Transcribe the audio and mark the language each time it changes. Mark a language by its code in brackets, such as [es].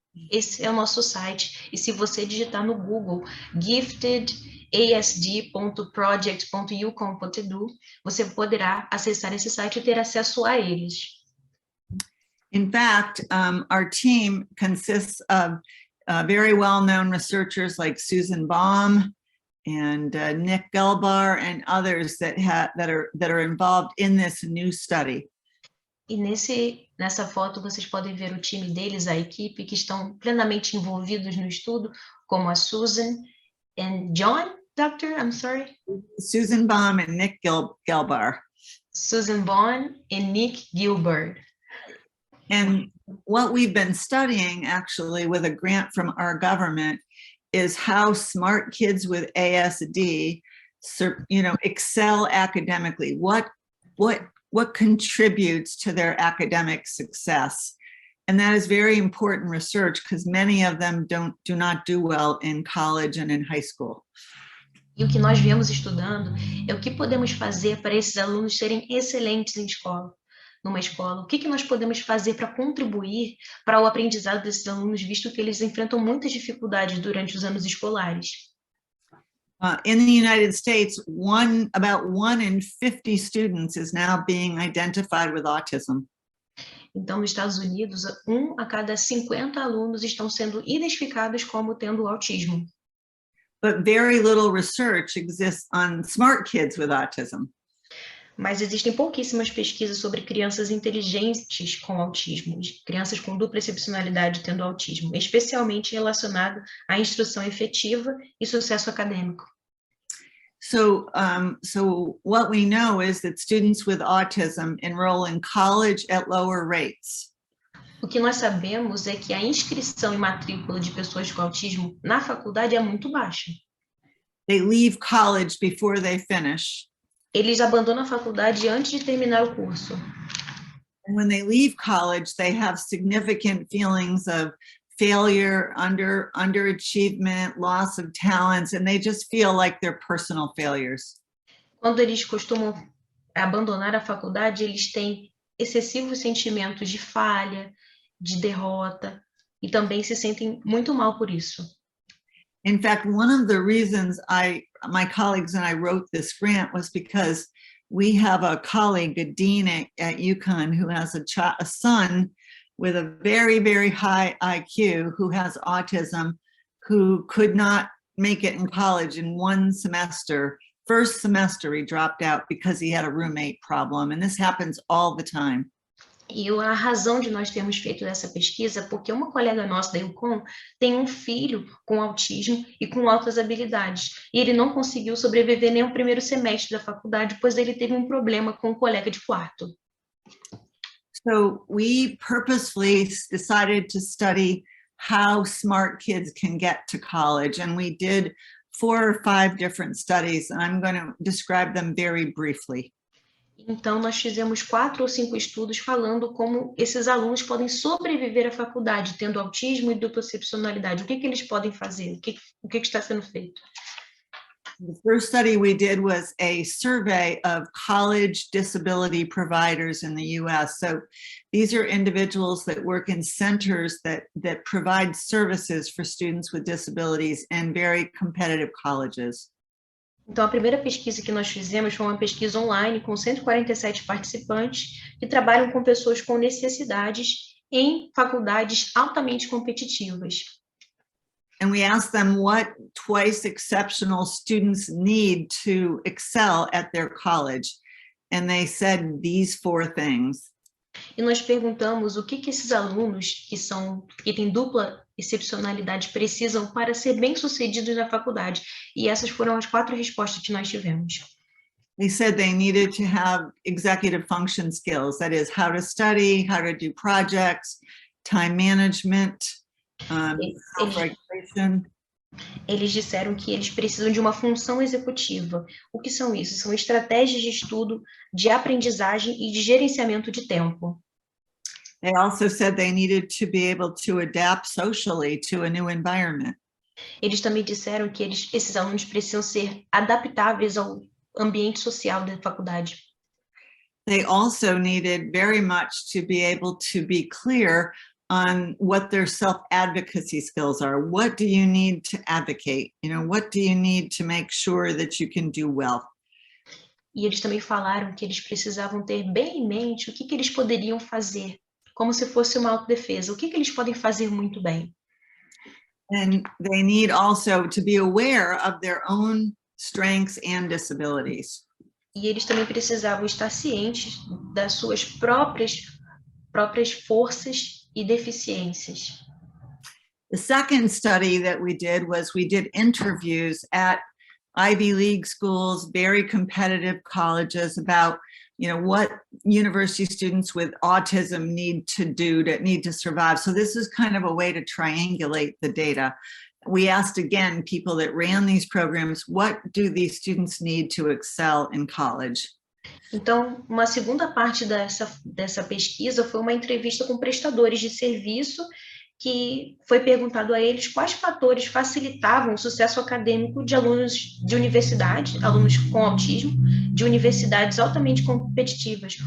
[pt] Esse é o nosso site. E se você digitar no Google giftedasd.project.ucom.edu, você poderá acessar esse site e ter acesso a eles. [en] In fact, our team consists of very well-known researchers like Susan Baum and Nick Gelbar and others that are involved in this new study. [pt] E nessa foto vocês podem ver o time deles, a equipe, que estão plenamente envolvidos no estudo, como a Susan and John, [en] Doctor, I'm sorry? Susan Baum and Nick Gelbar. Susan Baum and Nick Gilbert. And what we've been studying actually with a grant from our government is how smart kids with ASD, excel academically. What contributes to their academic success? And that is very important research because many of them do not do well in college and in high school. [pt] E o que nós viemos estudando é o que podemos fazer para esses alunos serem excelentes numa escola. O que nós podemos fazer para contribuir para o aprendizado desses alunos, visto que eles enfrentam muitas dificuldades durante os anos escolares. [en] In the United States, about 1 in 50 students is now being identified with autism. [pt] Então, nos Estados Unidos, 1 a cada 50 alunos estão sendo identificados como tendo autismo. [en] But very little research exists on smart kids with autism. [pt] Mas existem pouquíssimas pesquisas sobre crianças inteligentes com autismo, crianças com dupla excepcionalidade tendo autismo, especialmente relacionado à instrução efetiva e sucesso acadêmico. [en] So what we know is that students with autism enroll in college at lower rates. [pt] O que nós sabemos é que a inscrição e matrícula de pessoas com autismo na faculdade é muito baixa. [en] They leave college before they finish. [pt] Eles abandonam a faculdade antes de terminar o curso. [en] And when they leave college, they have significant feelings of failure, underachievement, loss of talents, and they just feel like they're personal failures. [pt] Quando eles costumam abandonar a faculdade, eles têm excessivos sentimentos de falha, de derrota, e também se sentem muito mal por isso. [en] In fact, one of the reasons my colleagues and I wrote this grant was because we have a colleague, a dean at UConn, who has a son with a very, very high IQ who has autism, who could not make it in college in one semester. First semester, he dropped out because he had a roommate problem, and this happens all the time. [pt] E a razão de nós termos feito essa pesquisa é porque uma colega nossa da UConn tem um filho com autismo e com altas habilidades. E ele não conseguiu sobreviver nem ao primeiro semestre da faculdade, pois ele teve um problema com um colega de quarto. [en] So we purposefully decided to study how smart kids can get to college. And we did 4 or 5 different studies, and I'm going to describe them very briefly. [pt] Então, nós fizemos 4 ou 5 estudos falando como esses alunos podem sobreviver à faculdade, tendo autismo e dupla excepcionalidade. O que eles podem fazer? O que está sendo feito? [en] The first study we did was a survey of college disability providers in the US. So these are individuals that work in centers that provide services for students with disabilities in very competitive colleges. [pt] Então, a primeira pesquisa que nós fizemos foi uma pesquisa online com 147 participantes que trabalham com pessoas com necessidades em faculdades altamente competitivas. [en] And we asked them what twice exceptional students need to excel at their college. And they said these 4 things. [pt] E nós perguntamos o que esses alunos que têm dupla excepcionalidade precisam para ser bem-sucedidos na faculdade. E essas foram as 4 respostas que nós tivemos. [en] They said they needed to have executive function skills, that is, how to study, how to do projects, time management, self-regulation. [pt] Eles disseram que eles precisam de uma função executiva. O que são isso? São estratégias de estudo, de aprendizagem e de gerenciamento de tempo. [en] They also said they needed to be able to adapt socially to a new environment. [pt] Eles também disseram que esses alunos precisam ser adaptáveis ao ambiente social da faculdade. [en] They also needed very much to be able to be clear on what their self-advocacy skills are. What do you need to advocate? What do you need to make sure that you can do well? [pt] E eles também falaram que eles precisavam ter bem em mente o que eles poderiam fazer, como se fosse uma autodefesa. O que eles podem fazer muito bem? [en] And they need also to be aware of their own strengths and disabilities. [pt] E eles também precisavam estar cientes das suas próprias forças e deficiências. [en] The second study that we did interviews at Ivy League schools, very competitive colleges, about what university students with autism need to survive. So this is kind of a way to triangulate the data. We asked again people that ran these programs, what do these students need to excel in college? [pt] Então, uma segunda parte dessa pesquisa foi uma entrevista com prestadores de serviço, que foi perguntado a eles quais fatores facilitavam o sucesso acadêmico de alunos de universidade, alunos com autismo, de universidades altamente competitivas.